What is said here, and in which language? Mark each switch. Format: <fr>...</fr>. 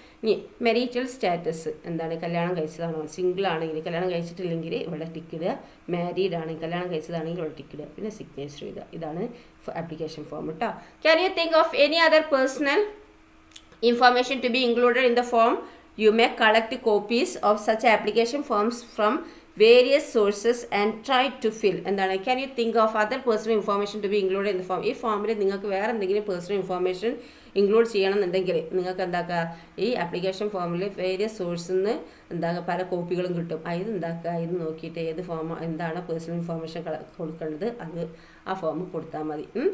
<ml>ഇനി മെരീറ്റൽ സ്റ്റാറ്റസ്, എന്താണ്, കല്യാണം കഴിച്ചതാണോ, സിംഗിൾ ആണെങ്കിൽ, കല്യാണം കഴിച്ചിട്ടില്ലെങ്കിൽ ഇവിടെ ടിക്ക് ഇടുക, മാരീഡ് ആണെങ്കിൽ, കല്യാണം കഴിച്ചതാണെങ്കിൽ ഇവിടെ ടിക്ക് ഇടുക, പിന്നെ സിഗ്നേച്ചർ എഴുതുക. ഇതാണ് ആപ്ലിക്കേഷൻ ഫോം കേട്ടോ.</ml> <en>Can you think of any other personal information to be included in the form? You may collect copies of such application forms from various sources and try to fill.</en> <ml>എന്താണ്,</ml> <en>can you think of other personal information to be included in the form?</en> <ml>ഈ ഫോമിൽ നിങ്ങൾക്ക് വേറെ എന്തെങ്കിലും personal information include ചെയ്യണമെന്നുണ്ടെങ്കിൽ നിങ്ങൾക്ക് എന്താക്കുക, ഈ application ഫോമിൽ വേരിയസ് സോഴ്സിൽ നിന്ന് എന്താക്കുക പല കോപ്പികളും കിട്ടും. ഇത് എന്താക്കുക, ഇത് നോക്കിയിട്ട് ഏത് ഫോം എന്താണ് പേഴ്സണൽ ഇൻഫോർമേഷൻ കൊടുക്കേണ്ടത് അത് ആ ഫോം കൊടുത്താൽ മതി.</ml>